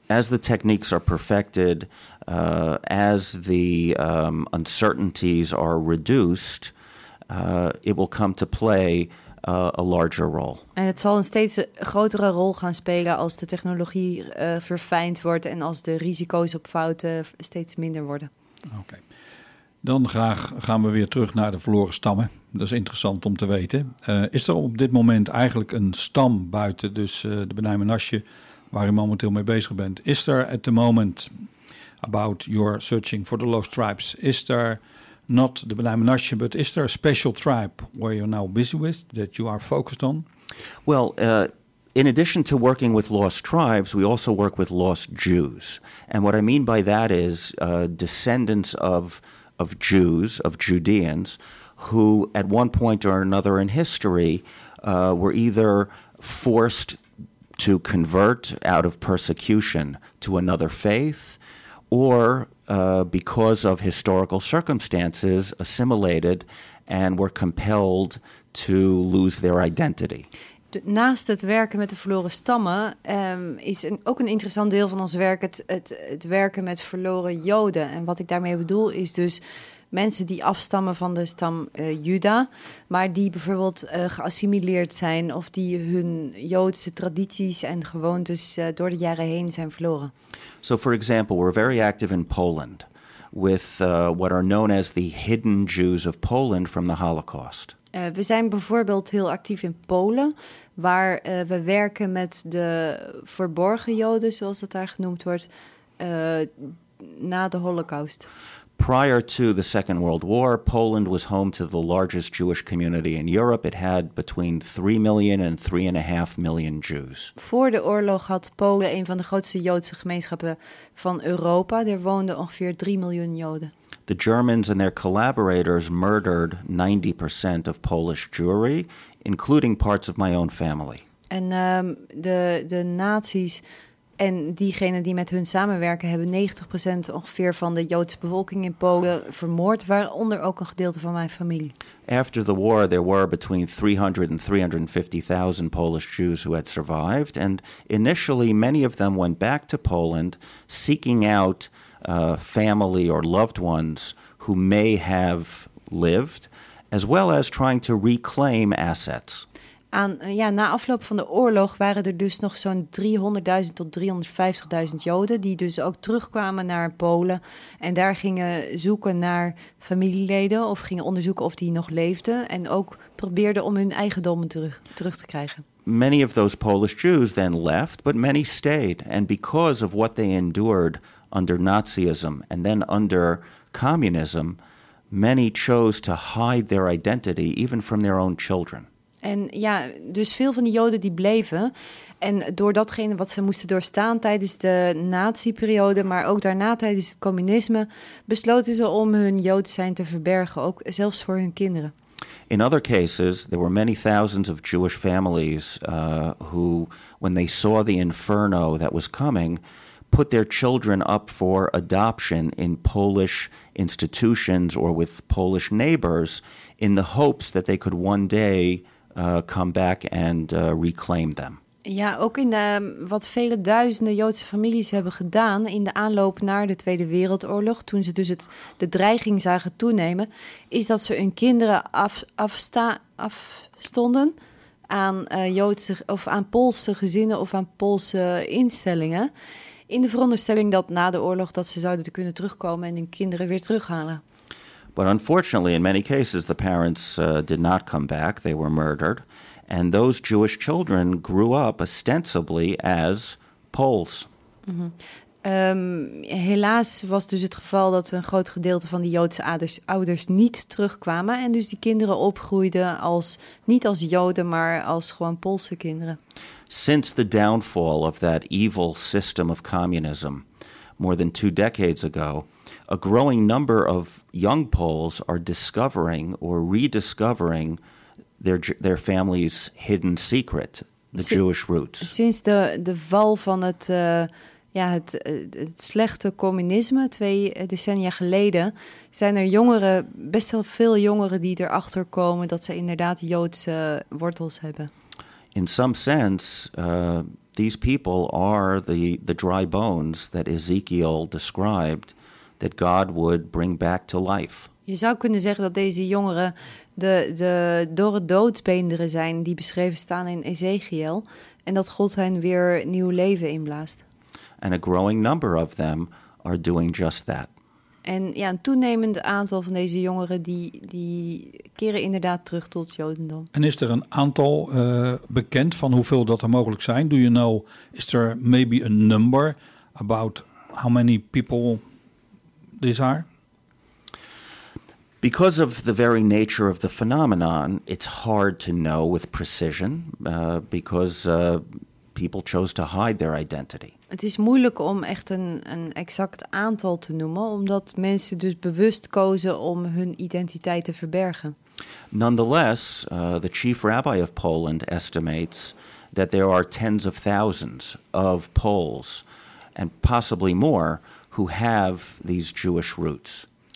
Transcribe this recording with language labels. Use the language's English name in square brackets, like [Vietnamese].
[English] As the techniques are perfected, as the uncertainties are reduced, it will come to play a larger role. [Dutch] En het zal een steeds grotere rol gaan spelen als de technologie verfijnd wordt en als de risico's op fouten steeds minder worden. [English] Okay. [Dutch] Dan graag gaan we weer terug naar de verloren stammen. Dat is interessant om te weten. Is er op dit moment eigenlijk een stam buiten, dus de B'nai Menashe, waar u momenteel mee bezig bent? Is er [English] at the moment, about your searching for the lost tribes, [Dutch] is er [English] not the B'nai Menashe, but is there a special tribe where you're now busy with, that you are focused on? Well, in addition to working with lost tribes, we also work with lost Jews. And what I mean by that is descendants of Jews, of Judeans, who at one point or another in history were either forced to convert out of persecution to another faith, or because of historical circumstances, assimilated and were compelled to lose their identity. [Dutch] Naast het werken met de verloren stammen is ook een interessant deel van ons werk het werken met verloren Joden. En wat ik daarmee bedoel is dus mensen die afstammen van de stam Juda, maar die bijvoorbeeld geassimileerd zijn of die hun Joodse tradities en gewoontes door de jaren heen zijn verloren. [English] So for example, we're very active in Poland with what are known as the hidden Jews of Poland from the Holocaust. [Dutch] We zijn bijvoorbeeld heel actief in Polen, waar we werken met de verborgen Joden, zoals dat daar genoemd wordt, na de Holocaust. [English] Prior to the Second World War, Poland was home to the largest Jewish community in Europe. It had between 3 million and 3.5 million Jews. [Dutch] Voor de oorlog had Polen een van de grootste Joodse gemeenschappen van Europa. Er woonden ongeveer 3 miljoen Joden. [English] The Germans and their collaborators murdered 90% of Polish Jewry, including parts of my own family. [Dutch] En de nazi's en diegenen die met hun samenwerken hebben 90% ongeveer van de Joodse bevolking in Polen vermoord, waaronder ook een gedeelte van mijn familie. [English] After the war there were between 300 and 350,000 Polish Jews who had survived, and initially many of them went back to Poland seeking out family or loved ones who may have lived, as well as trying to reclaim assets. [Dutch] Na afloop van de oorlog waren er dus nog zo'n 300.000 tot 350.000 Joden die dus ook terugkwamen naar Polen en daar gingen zoeken naar familieleden of gingen onderzoeken of die nog leefden en ook probeerden om hun eigendommen terug te krijgen. [English] Many of those Polish Jews then left, but many stayed, and because of what they endured under Nazism and then under communism, many chose to hide their identity even from their own children. [Dutch] En ja, dus veel van die Joden die bleven. En door datgene wat ze moesten doorstaan tijdens de nazi-periode, maar ook daarna tijdens het communisme, besloten ze om hun Jood zijn te verbergen, ook zelfs voor hun kinderen. [English] In other cases, there were many thousands of Jewish families who, when they saw the inferno that was coming, put their children up for adoption in Polish institutions or with Polish neighbors in the hopes that they could one day come back and reclaim them. [Dutch] Ja, ook in wat vele duizenden Joodse families hebben gedaan in de aanloop naar de Tweede Wereldoorlog, toen ze dus de dreiging zagen toenemen, is dat ze hun kinderen afstonden aan Joodse of aan Poolse gezinnen of aan Poolse instellingen. In de veronderstelling dat na de oorlog dat ze zouden kunnen terugkomen en hun kinderen weer terughalen. [English] But unfortunately, in many cases, the parents did not come back. They were murdered. And those Jewish children grew up ostensibly as Poles. Mm-hmm. [Dutch] Helaas was dus het geval dat een groot gedeelte van de Joodse ouders niet terugkwamen. En dus die kinderen opgroeiden als niet als Joden, maar als gewoon Poolse kinderen. [English] Since the downfall of that evil system of communism more than two decades ago, a growing number of young Poles are discovering or rediscovering their family's hidden secret, the Jewish roots. [Dutch] Sinds de val van het slechte communisme twee decennia geleden zijn er jongeren, best wel veel jongeren die erachter komen dat ze inderdaad Joodse wortels hebben. [English] In some sense, these people are the dry bones that Ezekiel described that God would bring back to life. [Dutch] Je zou kunnen zeggen dat deze jongeren de dorre doodsbeenderen zijn die beschreven staan in Ezekiel en dat God hen weer nieuw leven inblaast. [English] And a growing number of them are doing just that. [Dutch] En ja, een toenemend aantal van deze jongeren die keren inderdaad terug tot Jodendom. En is er een aantal bekend van hoeveel dat er mogelijk zijn? [English] Do you know, is there maybe a number about how many people these are? Because of the very nature of the phenomenon, it's hard to know with precision because people chose to hide their identity. [Dutch] Het is moeilijk om echt een exact aantal te noemen, omdat mensen dus bewust kozen om hun identiteit te verbergen. [English] Nonetheless, the chief rabbi of Poland estimates that there are tens of thousands of Poles, and possibly more, who have these Jewish roots.